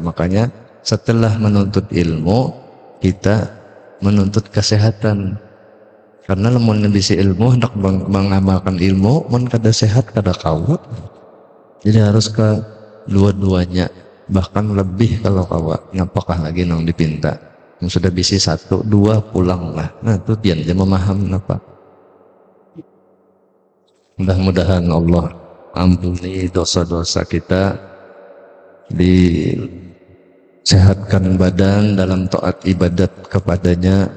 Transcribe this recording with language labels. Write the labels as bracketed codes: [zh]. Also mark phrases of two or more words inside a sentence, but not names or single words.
[id] Makanya setelah menuntut ilmu kita menuntut kesehatan. [bjn] Karena lamun bisa ilmu hendak mengamalkan ilmu, mun kada sehat kada kawa. Jadi harus ke dua-duanya, bahkan lebih kalau kawa. Ngapakah lagi nang dipinta? Yang sudah bisa 1, 2 pulang lah. Nah itu dia memaham apa. [id] Mudah-mudahan Allah ampuni dosa-dosa kita, disehatkan badan dalam taat ibadat kepadanya,